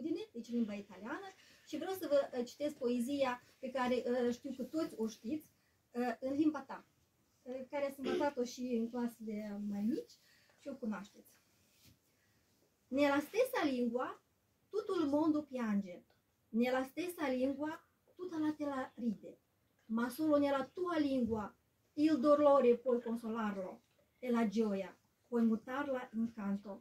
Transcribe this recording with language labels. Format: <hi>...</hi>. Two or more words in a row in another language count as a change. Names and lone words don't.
<ro>deci limba italiană, și vreau să vă citesc poezia pe care știu că toți o știți, în limba ta, care ați învățat-o și în clasele mai mici și o cunoașteți.</ro> <it>Nella stessa lingua tutto il mondo piange, nella stessa lingua tutta la terra ride, ma solo nella tua lingua il dolore puoi consolarlo e la gioia puoi mutarla in canto.</it>